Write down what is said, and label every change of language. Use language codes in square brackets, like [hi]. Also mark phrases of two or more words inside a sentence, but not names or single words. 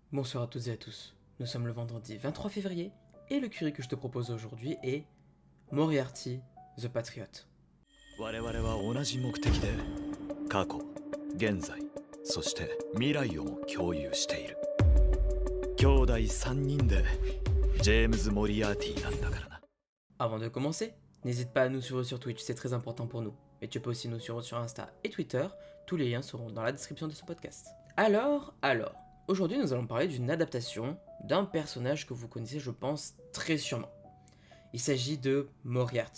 [fr] Bonsoir à toutes et à tous, nous sommes le vendredi 23 février et le curry que je te propose aujourd'hui est Moriarty the Patriot. [ja] 我々は同じ目的で過去、現在、そして未来をも共有している。兄弟3人でジェームズ・モリアーティなんだからな。 [fr] Avant de commencer, n'hésite pas à nous suivre sur Twitch, c'est très important pour nous. Mais tu peux aussi nous suivre sur Insta et Twitter, tous les liens seront dans la description de ce podcast. Alors, aujourd'hui nous allons parler d'une adaptation d'un personnage que vous connaissez je pense très sûrement. Il s'agit de Moriarty.